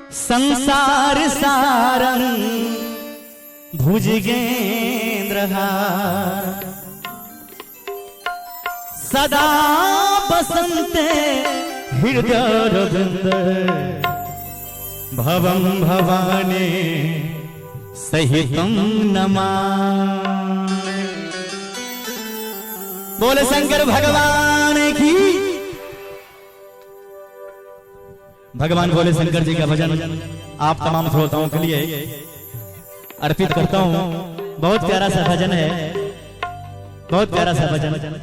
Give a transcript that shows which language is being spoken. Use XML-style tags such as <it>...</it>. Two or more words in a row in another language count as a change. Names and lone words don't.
<sa>संसार सारं भुजगेन्द्रहार सदा बसन्ते हृदयारविन्द भवं भवानी सहितं नमामि।</sa> <hi>बोले शंकर भगवान की। भगवान भोले शंकर जी का भजन आप तमाम श्रोताओं के लिए अर्पित करता हूं। बहुत प्यारा सा भजन है, बहुत प्यारा सा भजन।</hi>